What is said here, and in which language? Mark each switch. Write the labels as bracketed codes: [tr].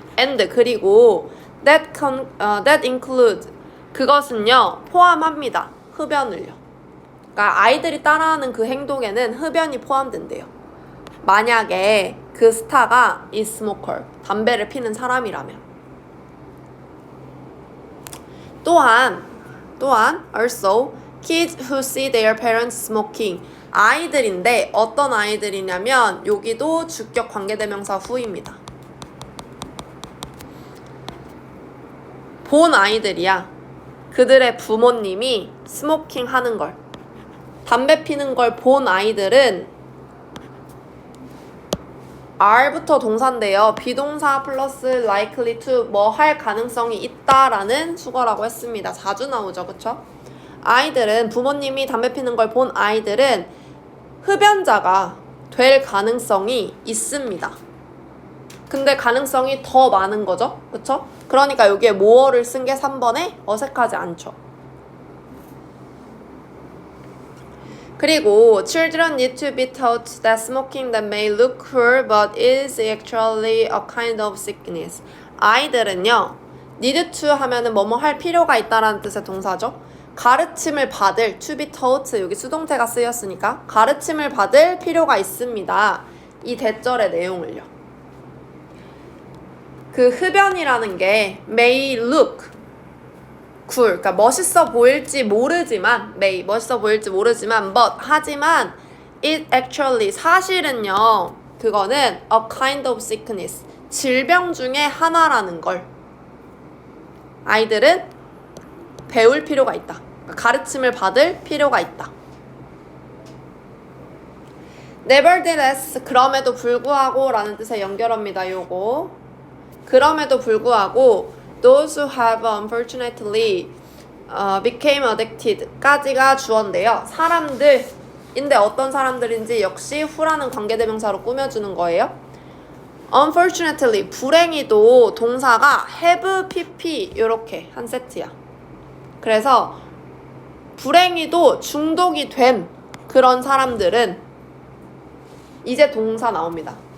[ko] And 그리고 [en] that include [ko] 그것은요 포함합니다. 흡연을요. 그러니까 아이들이 따라하는 그 행동에는 흡연이 포함된대요. 만약에 그 스타가 [en] is smoker, [ko] 담배를 피는 사람이라면. [en] 또한 also kids who see their parents smoking. [ko] 아이들인데 어떤 아이들이냐면 여기도 주격 관계대명사 후입니다. 본 아이들이야. 그들의 부모님이 스모킹 하는 걸, 담배 피는 걸 본 아이들은 R부터 동사인데요. 비동사 플러스 likely to 뭐 할 가능성이 있다라는 수거라고 했습니다. 자주 나오죠, 그쵸? 아이들은 부모님이 담배 피는 걸 본 아이들은 흡연자가 될 가능성이 있습니다. 근데 가능성이 더 많은 거죠, 그쵸? 그러니까 여기에 more를 쓴 게 3번에 어색하지 않죠. [en] 그리고 children need to be taught that smoking that may look cool but is actually a kind of sickness. [ko] 아이들은요, need to 하면은 뭐뭐 할 필요가 있다라는 뜻의 동사죠. 가르침을 받을, [en] to be taught, [ko] 여기 수동태가 쓰였으니까 가르침을 받을 필요가 있습니다. 이 대절의 내용을요. 그 흡연이라는 게 [en] may look cool, [ko] 그러니까 멋있어 보일지 모르지만 but 하지만 [en] it actually [ko] 사실은요 그거는 [en] a kind of sickness, [ko] 질병 중에 하나라는 걸 아이들은 배울 필요가 있다. 가르침을 받을 필요가 있다. Nevertheless, 그럼에도 불구하고 라는 뜻의 연결어입니다. 요거 그럼에도 불구하고 [en] those who have unfortunately became addicted [ko] 까지가 주어인데요. 사람들인데 어떤 사람들인지 역시 who라는 관계대명사로 꾸며주는 거예요. unfortunately, 불행히도 동사가 have, pp 이렇게 한 세트야. 그래서 불행히도 중독이 된 그런 사람들은 이제 동사 나옵니다.